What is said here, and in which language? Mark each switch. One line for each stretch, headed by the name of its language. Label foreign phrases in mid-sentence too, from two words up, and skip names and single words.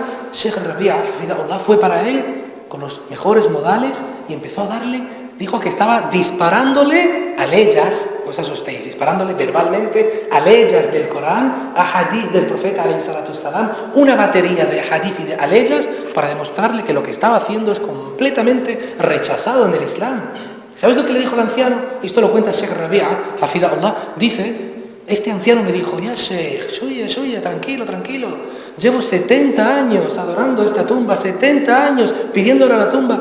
Spanish: Sheikh Rabi'a hafidhahullah fue para él con los mejores modales y empezó a darle, dijo que estaba disparándole aleyas, no os asustéis, disparándole verbalmente aleyas del Corán, a hadith del profeta
Arabic: عليه الصلاة والسلام,
Spanish: una batería de hadith y de aleyas para demostrarle que lo que estaba haciendo es completamente rechazado en el Islam. ¿Sabes lo que le dijo el anciano? Esto lo cuenta Sheikh Rabia, Hafidahullah. Dice, este anciano me dijo,
Arabic: يا شيخ شوية,
Spanish: tranquilo. Llevo 70 años adorando esta tumba, 70 años pidiéndole a la tumba.